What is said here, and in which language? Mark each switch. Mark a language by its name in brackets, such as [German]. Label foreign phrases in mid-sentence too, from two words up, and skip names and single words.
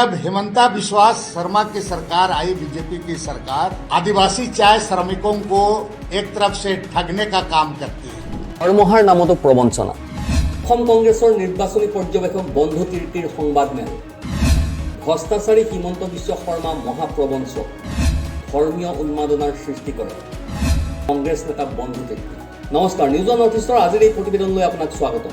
[Hindi] जब हिमंता बिस्वा शर्मा की सरकार आई, बीजेपी की सरकार, आदिवासी चाय श्रमिकों को एक तरफ से ठगने का काम करती है। [Assamese] ধৰ্মহাৰ নামতো প্ৰবঞ্চনা। অসম কংগ্ৰেছৰ নিৰ্বাচনী পৰ্যবেক্ষক বন্ধু তিৰ্তিৰ সংবাদমেল। ভ্ৰষ্টাচাৰী হিমন্ত বিশ্ব শৰ্মা মহাপ্ৰবঞ্চক, ধৰ্মীয় উন্মাদনাৰ সৃষ্টি কৰে কংগ্ৰেছ নেতা বন্ধু তিৰ্তি। নমস্কাৰ, নিউজ অন নৰ্থ ইষ্টৰ আজিৰ এই প্ৰতিবেদনলৈ আপোনাক স্বাগতম।